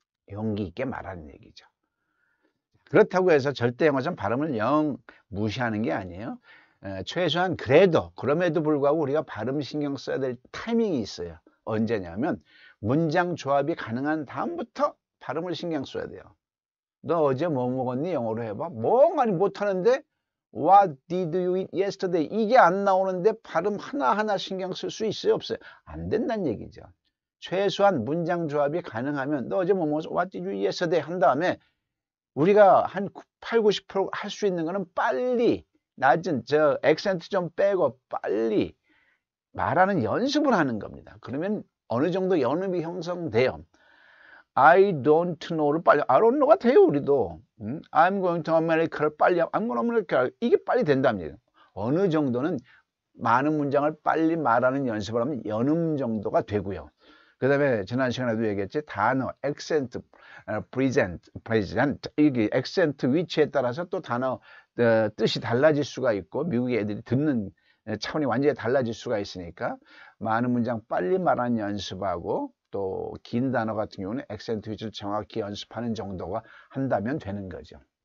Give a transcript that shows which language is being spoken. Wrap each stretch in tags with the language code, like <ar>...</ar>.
<ko>용기 있게 말하는 얘기죠. 그렇다고 해서 절대 영어전 발음을 영 무시하는 게 아니에요. 최소한 그럼에도 불구하고 우리가 발음 신경 써야 될 타이밍이 있어요. 언제냐면 문장 조합이 가능한 다음부터 발음을 신경 써야 돼요. 너 어제 뭐 먹었니? 영어로 해봐. 멍하니 못하는데</ko> <en>What did you eat yesterday?</en> <ko>이게 안 나오는데 발음 하나하나 신경 쓸 수 있어요? 없어요? 안 된다는 얘기죠. 최소한 문장 조합이 가능하면 너 어제 뭐 먹었어?</ko> <en>What did you eat yesterday?</en> <ko>한 다음에 우리가 한 8, 90% 할 수 있는 거는 빨리 낮은 저 액센트 좀 빼고 빨리 말하는 연습을 하는 겁니다. 그러면 어느 정도 연음이 형성돼요.</ko> <en>I don't know를 빨리 I don't know</en> <ko>가 돼요. 우리도</ko> <en>I'm going to America를 빨리 I'm going to America</en> <ko>이게 빨리 된답니다. 어느 정도는 많은 문장을 빨리 말하는 연습을 하면 연음 정도가 되고요. 그 다음에 지난 시간에도 얘기했지 단어, 액센트, present 이게 액센트 위치에 따라서 또 단어 뜻이 달라질 수가 있고 미국 애들이 듣는 차원이 완전히 달라질 수가 있으니까 많은 문장 빨리 말하는 연습하고 또 긴 단어 같은 경우는 액센트 위치를 정확히 연습하는 정도가 한다면 되는 거죠.</ko>